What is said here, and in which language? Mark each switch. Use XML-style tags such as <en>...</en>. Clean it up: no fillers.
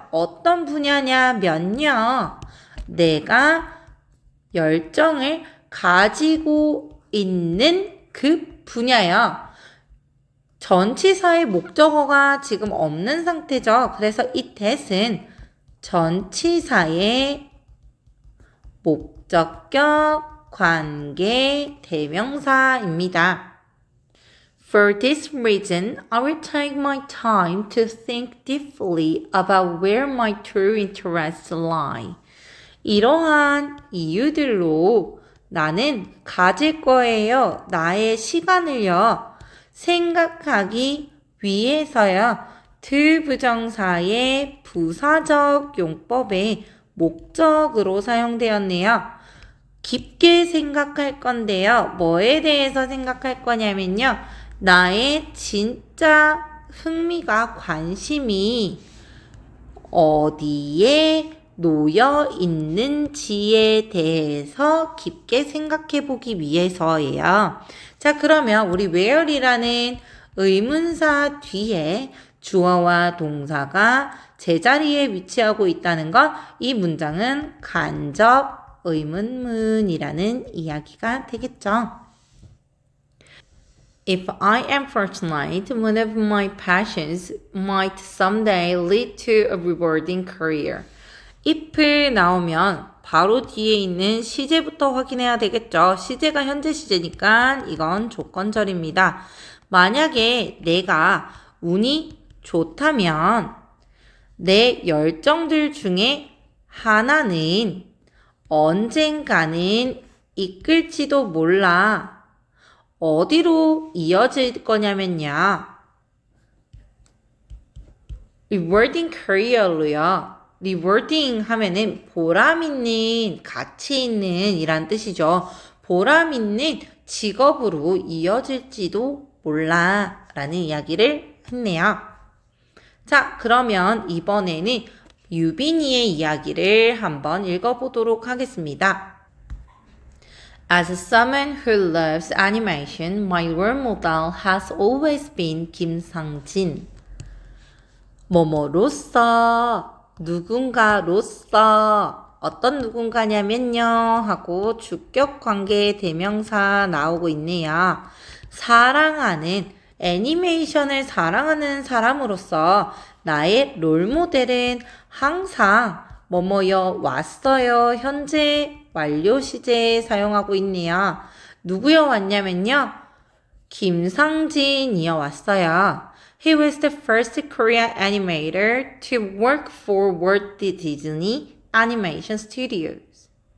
<ko>어떤 분야냐면요. 내가 열정을 가지고 있는 그 분야요. 전치사의 목적어가 지금 없는 상태죠. 그래서 이 that은 전치사의 목적격 관계 대명사입니다.</ko> <en>For this reason, I will take my time to think deeply about where my true interests lie.</en> <ko>이러한 이유들로 나는 가질 거예요. 나의 시간을요. 생각하기 위해서요. 투부정사의 부사적 용법에 목적으로 사용되었네요. 깊게 생각할 건데요. 뭐에 대해서 생각할 거냐면요. 나의 진짜 흥미가 관심이 어디에 놓여 있는지에 대해서 깊게 생각해 보기 위해서예요. 자, 그러면 우리 where이라는 의문사 뒤에 주어와 동사가 제자리에 위치하고 있다는 것, 이 문장은 간접 의문문이라는 이야기가 되겠죠.</ko> <en>If I am fortunate, one of my passions might someday lead to a rewarding career.</en> <ko>if 나오면 바로 뒤에 있는 시제부터 확인해야 되겠죠. 시제가 현재 시제니까 이건 조건절입니다. 만약에 내가 운이 좋다면 내 열정들 중에 하나는 언젠가는 이끌지도 몰라. 어디로 이어질 거냐면요. rewarding career로요. rewarding 하면은 보람 있는, 가치 있는 이란 뜻이죠. 보람 있는 직업으로 이어질지도 몰라 라는 이야기를 했네요. 자, 그러면 이번에는 유빈이의 이야기를 한번 읽어보도록 하겠습니다.</ko> <en>As someone who loves animation, my role model has always been 김상진.</en> <ko>뭐뭐로서, 누군가로서, 어떤 누군가냐면요 하고 주격관계 대명사 나오고 있네요. 사랑하는, 애니메이션을 사랑하는 사람으로서 나의 롤모델은 항상 뭐뭐여 왔어요. 현재 완료 시제에 사용하고 있네요. 누구여 왔냐면요. 김상진이여 왔어요.</ko> <en>He was the first Korean animator to work for Walt Disney Animation Studios.</en>